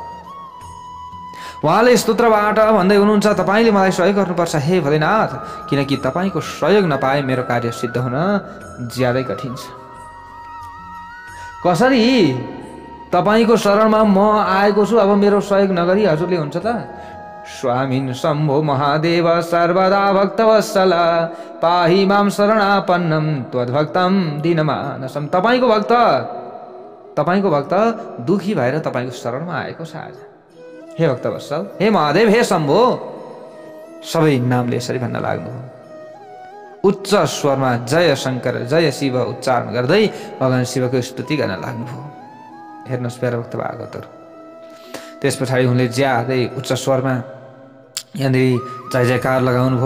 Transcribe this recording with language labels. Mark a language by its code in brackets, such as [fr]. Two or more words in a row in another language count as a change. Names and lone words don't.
[ne] उहाँले स्तोत्रबाट भन्दै हुनुहुन्छ, तपाईँले मलाई सहयोग गर्नुपर्छ हे भोलेनाथ, किनकि तपाईँको सहयोग नपाए मेरो कार्य सिद्ध हुन ज्यादै कठिन छ। कसरी तपाईँको शरणमा म आएको छु, अब मेरो सहयोग नगरी हजुरले हुन्छ त? [sa] स्वामिन् शम्भो महादेव सर्वदा भक्तवत्सल पाहि मां शरणापन्नं त्वद्भक्तं दीनमानसम्। [ne] तपाईँको भक्त दुखी भएर तपाईँको शरणमा आएको छ आज। हे भक्तवत्सल, हे महादेव, हे शम्भो, सबै नामले यसरी भन्न लाग्नु। उच्च स्वरमा जय शङ्कर जय शिव उच्चारण गर्दै भगवान् शिवको स्तुति गर्न लाग्नुभयो। हेर्नुहोस् प्यारा भक्त भागवतहरू। त्यस पछाडि उनले ज्यादै उच्च स्वरमा यहाँनिर जय जयकार लगाउनु भयो।